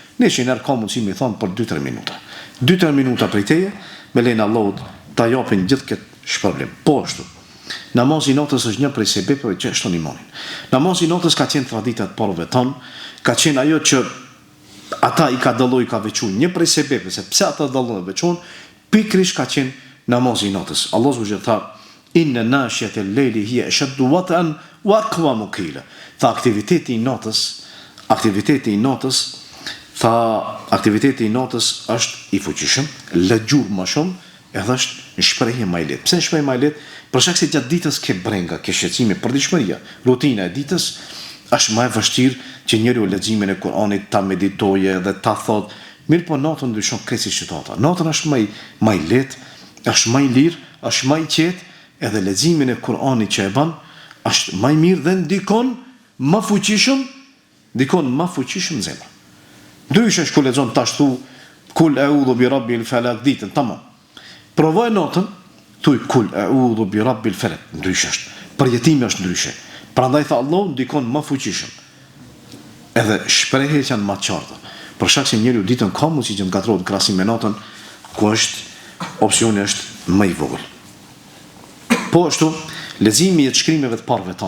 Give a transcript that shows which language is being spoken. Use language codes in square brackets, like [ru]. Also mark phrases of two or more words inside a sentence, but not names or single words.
[sq] 100 herë ka mundësi me thonë për 2-3 minuta. 2-3 minuta prej teje, me lejnë Allahut ta japin gjithë këtë shpërblim. Po ashtu. Namazi i natës është një prej sebepeve që shton imanin. Namazi i natës ka qenë tradita e parëve tonë, ka qenë ajo që ata i ka dalloj, ka veçuar një prej sebepeve se pse ata dallojnë veçuan, pikërisht ka qenë namazi i natës. [ar] الله سبحانه tha إن ناشئة الليل هي أشد وطئا وأقوم قيلا. [sq] Tha aktiviteti i natës është i fuqishëm, lëgjur më shumë, edhe është shprehje më e lehtë. Pse shprehje më e lehtë? Për shkak se gjatë ditës ke brenga, ke shqetësime, përditshmëria. Rutina e ditës është më e vështirë që njeriu leximin e Kuranit ta meditojë dhe ta thotë, mirë po natën ndryshon krejtësisht situata. Natën është më e lehtë, është më i lirë, është më i qetë, edhe leximin e Kuranit që e bën është më i mirë dhe ndikon më fuqishëm zemra. Ndryshe shku lexon tash thu [ar] قل أعوذ برب الفلق [sq] ditën, tamam. Provoj natën, thuj [ar] قل أعوذ برب الفلق, [sq] ndryshe është. Përjetimi është ndryshe. Prandaj tha Allah ndikon më fuqishëm. Edhe shprehjet janë më të qarta. Për shkak se njeriu ditën ka mundësi që të gatrohet krahasim me natën, ku opsioni është më i vogël. Po ashtu, leximi i shkrimeve të parëve tonë.